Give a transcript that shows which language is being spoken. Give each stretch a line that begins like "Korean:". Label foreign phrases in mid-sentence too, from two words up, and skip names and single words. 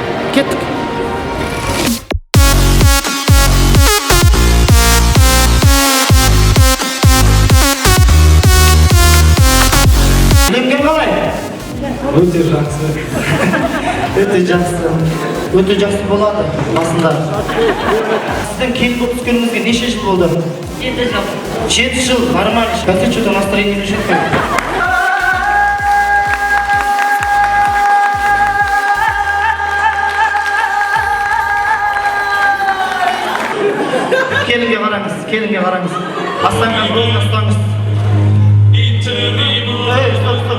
Kazakh: Кеттік. Үйленген қалай? Өте жақсы. Өте жақсы. Өте жақсы болады басында. Сіздің келіп болып түскеніңізге неше жыл болды? 7 жыл. 7 жыл, нормально. Қазір
Russian: что-то настроение
Kazakh: жетпей. Келінге қараңыз, келінге қараңыз. Астанған rolын ұстаңыз. Стоп.